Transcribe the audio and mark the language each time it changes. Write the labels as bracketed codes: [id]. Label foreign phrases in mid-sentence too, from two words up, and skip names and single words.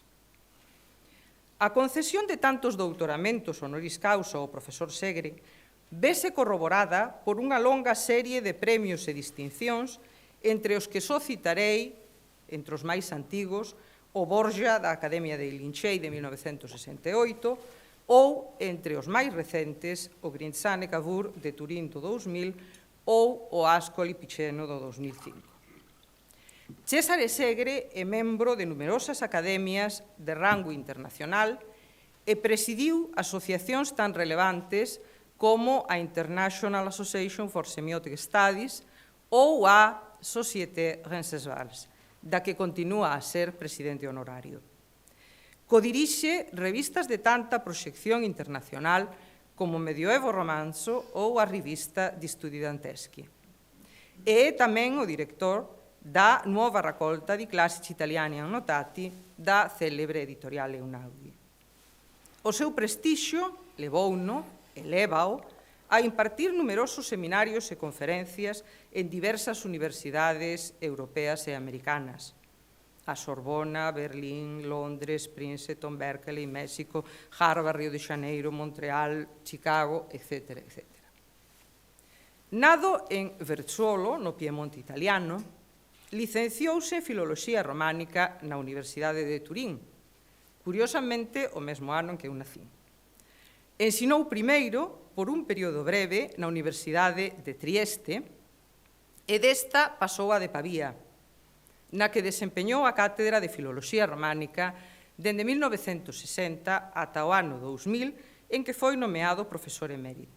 [gl] A concesión de tantos doutoramentos [la] honoris causa [gl] ao profesor Segre vese corroborada por unha longa serie de premios e distincións, entre os que só citarei, entre os máis antigos, o Borja da Academia de Linchei de 1968 ou, entre os máis recentes, o Grinzane Cavour de Turín do 2000 ou o Ascoli Piceno do 2005. César Segre é membro de numerosas academias de rango internacional e presidiu asociacións tan relevantes como a International Association for Semiotic Studies ou a Société Roncesvalles, da que continúa a ser presidente honorario. Codirixe revistas de tanta proxección internacional como Medioevo Romanzo ou a revista di Studi Danteschi. E é tamén o director da nuova raccolta di classici italiani annotati da célebre editorial Einaudi. O seu prestixio levouno, e lévao, a impartir numerosos seminarios e conferencias en diversas universidades europeas e americanas. A Sorbona, Berlín, Londres, Princeton, Berkeley, México, Harvard, Río de Janeiro, Montreal, Chicago, etc. etc. Nado en Verzuolo, no Piemonte italiano, licenciouse en Filoloxía Románica na Universidade de Turín, curiosamente o mesmo ano en que eu nacín. Ensinou primeiro, por un período breve, na Universidade de Trieste e desta pasou a de Pavía, na que desempeñou a cátedra de Filoloxía Románica dende 1960 ata o ano 2000, en que foi nomeado profesor emérito.